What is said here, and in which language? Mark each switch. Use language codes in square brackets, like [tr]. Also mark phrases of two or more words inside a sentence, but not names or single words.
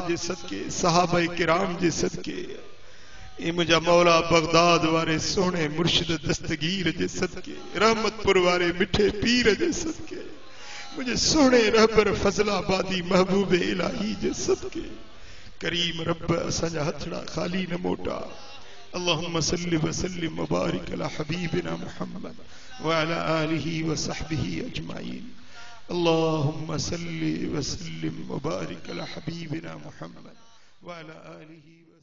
[sd] जे सदके, सहाबा किराम जे सदके, ए मुंहिंजा मौला बगदाद वारे सोने मुर्शिद दस्तगीर जे सदके, रहमतपुर वारे मिठे पीर जे सदके, मुझे सोने रहबर फजलाबादी महबूब इलाही जे सदके, करीम रब असांजा हथड़ा खाली न मोटा। [ar] اللهم صل وسلم وبارك على حبيبنا محمد وعلى آله وصحبه أجمعين. اللهم صل وسلم وبارك على حبيبنا محمد وعلى آله